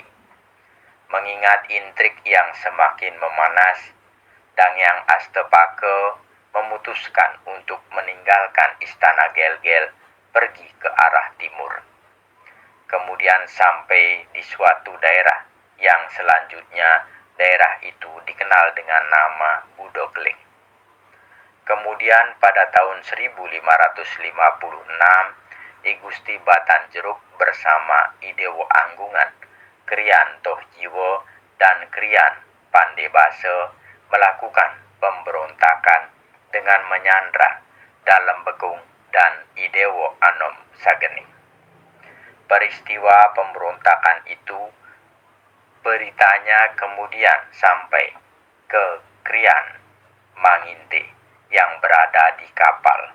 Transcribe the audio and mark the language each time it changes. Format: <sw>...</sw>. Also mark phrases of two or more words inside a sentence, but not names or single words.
<id>Mengingat intrik yang semakin memanas, Dangyang Astapake memutuskan untuk meninggalkan istana Gelgel pergi ke arah timur. Kemudian sampai di suatu daerah yang selanjutnya daerah itu dikenal dengan nama Budokling. Kemudian pada tahun 1556, I Gusti Batanjeruk bersama I Dewo Anggungan, Krian Tohjiwo, dan Krian Pandebase melakukan pemberontakan dengan menyandra Dalem Bekung dan I Dewo Anom Sagening. Peristiwa pemberontakan itu beritanya kemudian sampai ke Krian Manginte yang berada di kapal.</id>